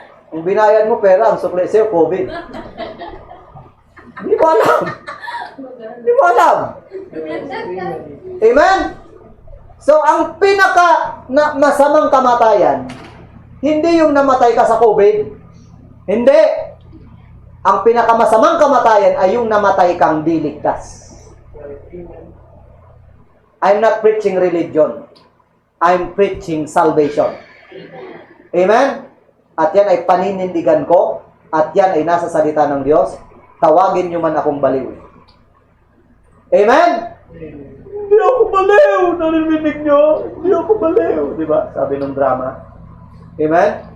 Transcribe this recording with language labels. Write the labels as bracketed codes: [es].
[tl] Kung binayad mo pera, ang sukli sa'yo, COVID. Di mo alam. Di mo alam. Amen? So, ang pinaka masamang kamatayan, hindi yung namatay ka sa COVID. Hindi. Ang pinakamasamang kamatayan ay yung namatay kang di ligtas. [en] I'm not preaching religion. I'm preaching salvation. Amen? [tl] At yan ay paninindigan ko, at yan ay nasa salita ng Diyos. Tawagin nyo man akong baliw. Amen? Hindi ako baliw! Narinig nyo? Hindi ako baliw. Diba? Sabi ng drama. Amen?